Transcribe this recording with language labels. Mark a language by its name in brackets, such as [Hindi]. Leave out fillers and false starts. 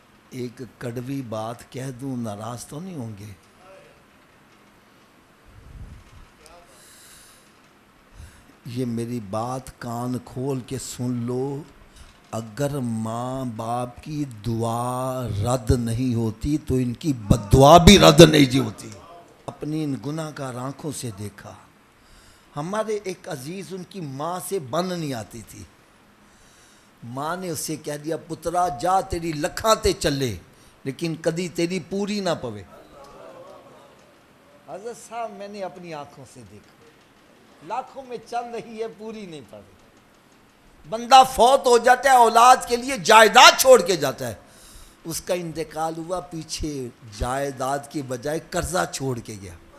[Urdu] ایک کڑوی بات کہہ دوں، ناراض تو نہیں ہوں گے؟ یہ میری بات کان کھول کے سن لو، اگر ماں باپ کی دعا رد نہیں ہوتی تو ان کی بددعا بھی رد نہیں جی ہوتی. اپنی ان گناہ گار آنکھوں سے دیکھا. ہمارے ایک عزیز ان کی ماں سے بن نہیں آتی تھی. ماں نے اسے کہہ دیا [Punjabi] پترا جا تیری لکھاں تے چلے لیکن کدی تیری پوری نہ پوے. [Urdu] حضرت صاحب میں نے اپنی آنکھوں سے دیکھا لاکھوں میں چل رہی ہے پوری نہیں پڑ رہی. بندہ فوت ہو جاتا ہے اولاد کے لیے جائیداد چھوڑ کے جاتا ہے. اس کا انتقال ہوا پیچھے جائیداد کی بجائے قرضہ چھوڑ کے گیا.